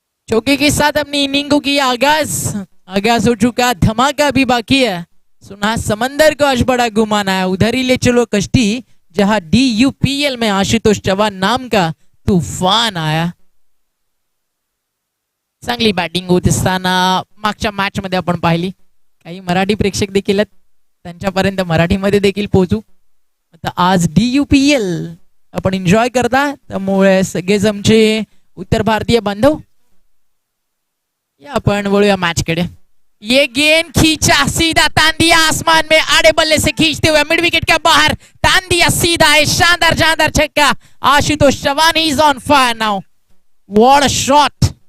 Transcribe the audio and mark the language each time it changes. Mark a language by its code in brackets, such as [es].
[hi] चौके के साथ अपनी इनिंग को किया आगाज हो चुका, धमाका भी बाकी है। सुना समंदर को आज बड़ा घुमाना है, उधर ही ले चलो कश्ती जहां DUPL में आशुतोष चौहान नाम का तूफान आया। [mr] चांगली बॅटिंग होत असताना मागच्या मॅच मध्ये आपण पाहिली, काही मराठी प्रेक्षक देखील त्यांच्यापर्यंत मराठीमध्ये देखील पोहोचू। आता आज DUPL आपण एन्जॉय करता, त्यामुळे सगळेच आमचे उत्तर भारतीय बांधव या अपन वळूया मैच कडे। [hi] ये गेंद खींचा, सीधा तान दिया आसमान में, आड़े बल्ले से खींचते हुए मिड विकेट के बाहर तान दिया, सीधा है, शानदार शानदार छक्का। [en] Ashutosh Chauhan is on fire now, what a shot.